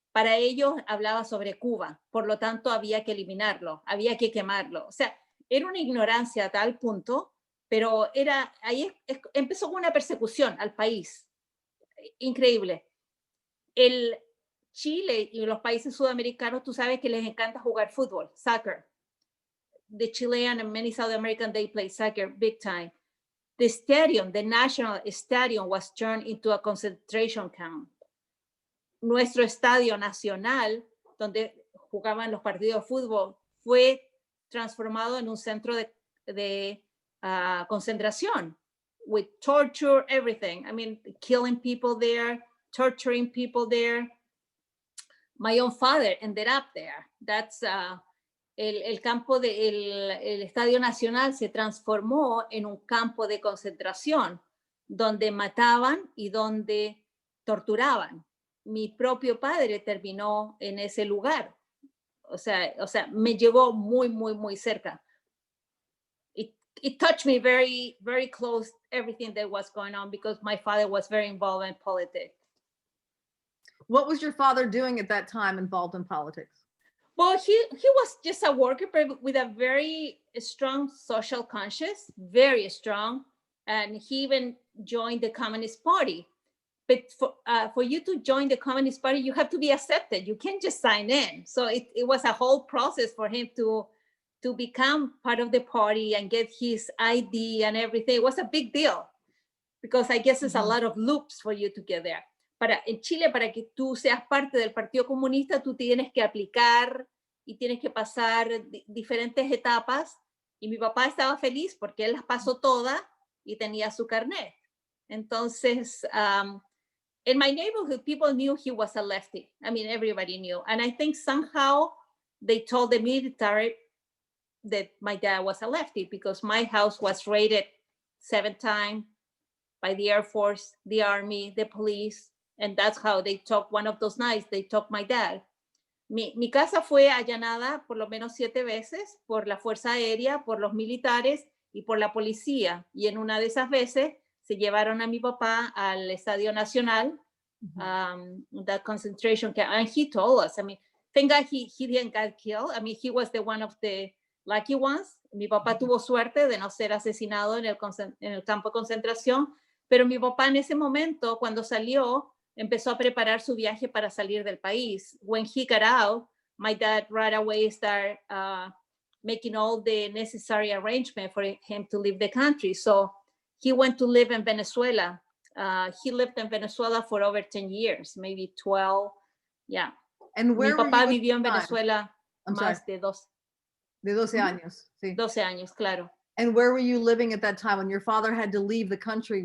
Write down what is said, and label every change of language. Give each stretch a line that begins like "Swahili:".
Spanish: Para ellos hablaba sobre Cuba, por lo tanto había que eliminarlo, había que quemarlo. O sea, era una ignorancia a tal punto, pero ahí empezó con una persecución al país. Increíble. El Chile y los países sudamericanos, tú sabes que les encanta jugar fútbol, soccer.
English: The Chilean and many South American, they play soccer big time. The stadium, the national stadium, was turned into a concentration camp.
Spanish: Nuestro estadio nacional, donde jugaban los partidos de fútbol, fue transformado en un centro de concentración,
English: with torture, everything. I mean, killing people there, torturing people there. My own father ended up there.
Spanish: That's el campo el Estadio Nacional se transformó en un campo de concentración donde mataban y donde torturaban. Mi propio padre terminó en ese lugar. O sea, me llevó muy, muy, muy cerca. Y
English: it touched me very, very close, everything that was going on, because my father was very involved in politics. What was your father doing at that time involved in politics? Well, he was just a worker, but with a very strong social conscience, very strong. And he even joined the Communist Party. But for you to join the Communist Party, you have to be accepted. You can't just sign in. So it was a whole process for him to become part of the party and get his ID and everything. It was a big deal, because I guess there's a lot of loops for you to get there.
Spanish: En Chile, para que tú seas parte del Partido Comunista, tú tienes que aplicar y tienes que pasar diferentes etapas. Y mi papá estaba feliz porque él las pasó todas y tenía su carnet.
English: Entonces, in my neighborhood, people knew he was a lefty. I mean, everybody knew. And I think somehow they told the military that my dad was a lefty, because my house was raided 7 times by the Air Force, the Army, the police. And that's how they took, one of those nights, they took my dad.
Spanish: Mi casa fue allanada por lo menos 7 veces por la Fuerza Aérea, por los militares y por la policía. Y en una de esas veces se llevaron a mi papá al Estadio Nacional,
English: that concentration camp. And he told us, I mean, thank God he didn't get killed. I mean, he was the one of the lucky ones.
Spanish: Mi papá tuvo suerte de no ser asesinado en el campo de concentración, pero mi papá en ese momento, cuando salió, empezó a preparar su viaje para salir del país.
English: When he got out, my dad right away started making all the necessary arrangement for him to leave the country. So he went to live in Venezuela. He lived in Venezuela for over 10 years, maybe 12. Yeah. And where
Spanish: Mi papá
English: were you
Spanish: vivió en Venezuela más de 12. De 12 años, sí. 12 años, claro.
English: And where were you living at that time when your father had to leave the country?